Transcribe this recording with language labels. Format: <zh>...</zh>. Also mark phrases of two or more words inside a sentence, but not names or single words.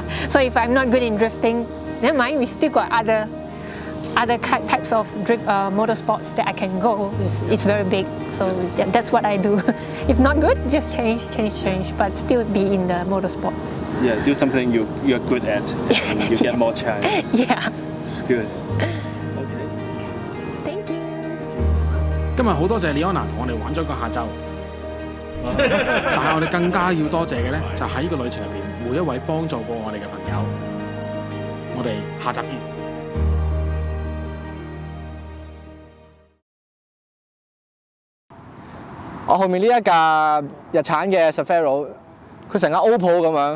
<en>So if I'm not good in drifting, never mind. We still got other types of motorsports that I can go. It's very big, so that's what I do. If not good, just change, but still be in the motorsports. Yeah, do something you're good at, and you get more chance. Yeah. It's good. Okay. Thank you.</en> <yue>今日好多謝 Leona 同我哋玩咗個下晝，但係我哋更加要多謝嘅咧，就喺呢個旅程入邊每一位幫助過我哋嘅朋友。我哋下集見。我後面呢一架日產嘅 Safari， 佢成架 Opel 咁樣。</yue>